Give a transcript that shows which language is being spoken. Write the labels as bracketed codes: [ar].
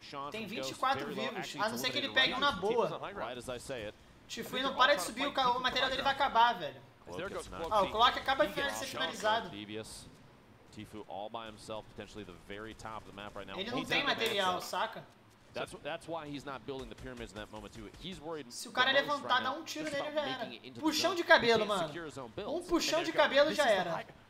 [pt] Tem 24 vivos, a não ser que ele pegue um na boa. Tfue não para de subir, o material dele vai acabar, velho. Ó, o Cloack acaba de ser finalizado. [en] Tfue all by himself, potentially the very top of the map right now. [pt] Ele não tem material, saca? [en] That's why he's not building the pyramids in that moment too. He's worried. [pt] Se o cara levantar, dá um tiro nele já era. Puxão de cabelo, mano. Um puxão de cabelo já era.